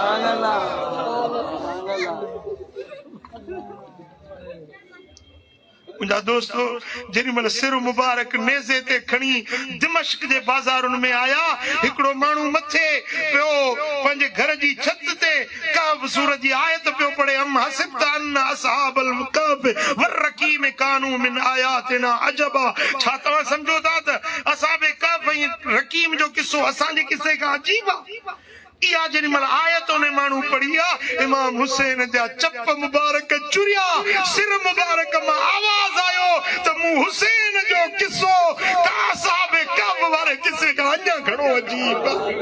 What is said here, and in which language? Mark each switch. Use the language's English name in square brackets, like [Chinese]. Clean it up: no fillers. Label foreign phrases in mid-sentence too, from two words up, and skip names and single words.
[Sindhi] मुंहिंजा दोस्तो जेॾी महिल सिर मुबारक नेज़े ते खणी दिमश्क जे बाज़ारुनि में आया, हिकिड़ो माण्हू मथे पियो पंहिंजे घर जी छत ते कहफ सूरत जी आयत पियो पढ़े, [Arabic] أم حسبت أن أصحاب الكهف والرقيم كانوا من آياتنا عجبا. [Sindhi] छा तव्हां सम्झो था त असहाबे कहफ ऐं रकीम जो किस्सो असांजे किस्से खां अजीब आहे? इहा जेॾी महिल आयत उन माण्हू पढ़ी आहे, इमाम हुसैन जा चप मुबारक चुरिया, सिर मुबारक मां आवाज़ आयो त मूं हुसैन जो किस्सो तव्हां साहिब कहफ वारे किस्से खां अञा घणो अजीब आहे।